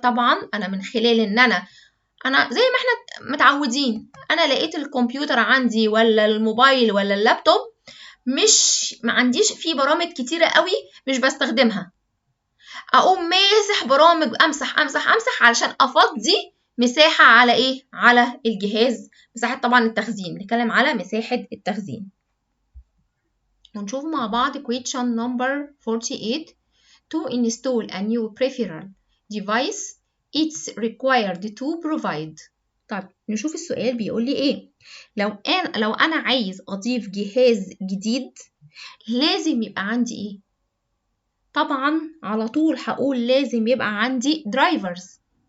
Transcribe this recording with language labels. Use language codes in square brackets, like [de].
[ar] طبعا أنا من خلال إن أنا زي ما احنا متعودين، أنا لقيت الكمبيوتر عندي ولا الموبايل ولا اللابتوب ما عنديش فيه برامج كتيرة قوي مش بستخدمها، أقوم ماسح برامج، أمسح علشان أفضي مساحة على إيه؟ على الجهاز. مساحة طبعا التخزين، نتكلم على مساحة التخزين. ونشوف مع بعض [en] question number 48. To install a new peripheral device it's required to provide. [ar] طب نشوف السؤال بيقول لي إيه. لو أنا عايز أضيف جهاز جديد لازم يبقى عندي إيه؟ طبعا على طول هقول لازم يبقى عندي drivers.